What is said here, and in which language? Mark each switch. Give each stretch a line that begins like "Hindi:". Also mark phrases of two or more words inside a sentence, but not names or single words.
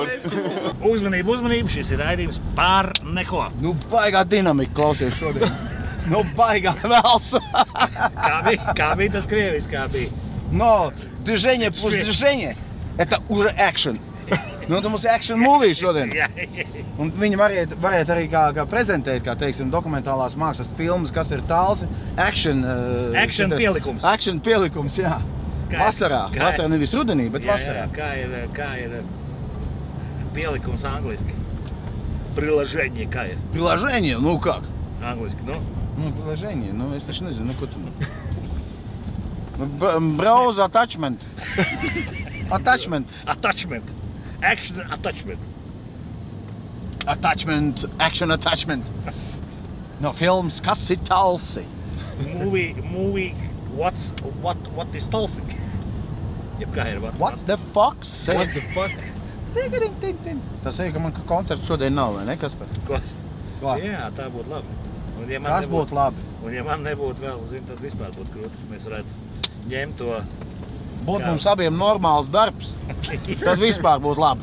Latvian: Uzmanību, šis ir raidījums par neko. Nu, baigā dinamika klausies šodien. Nu, baigā vēls. Kā bija tas krieviski, kā bija?
Russian: No, движение плюс движение – это уже action.
Latvian: Nu, tu mums ir
English: action movie
Latvian: šodien. Un viņi varētu arī kā prezentēt, kā teiksim, dokumentālās mākslas filmas, kas ir tāls. Action pielikums. Action pielikums, jā. Vasarā. Vasarā nevis rudenī, bet vasarā. Jā, kā ir pielikums angliski? Приложение, kā ir?
Russian: Приложение? Nu, как?
Latvian: Angliski, nu? Nu, приложение, nu, es taču nezinu, ko tu...
English: Browse attachment. Attachment. Action attachment. Action attachment. No films,
Latvian: kas ir talsi?
English: Movie, what is talsi?
Latvian: Jeb kā ir?
English: What the fuck? What the fuck?
Latvian: Tas ir, ka man koncerts šodien nav, vai ne, Kaspar? Ko? Ko? Jā, tā būtu labi. Tas būtu labi. Un ja man nebūtu vēl, tad vispār būtu grūti. Mēs varētu ņemt to... Būtu mums abiem normāls darbs, tad vispār būtu labi.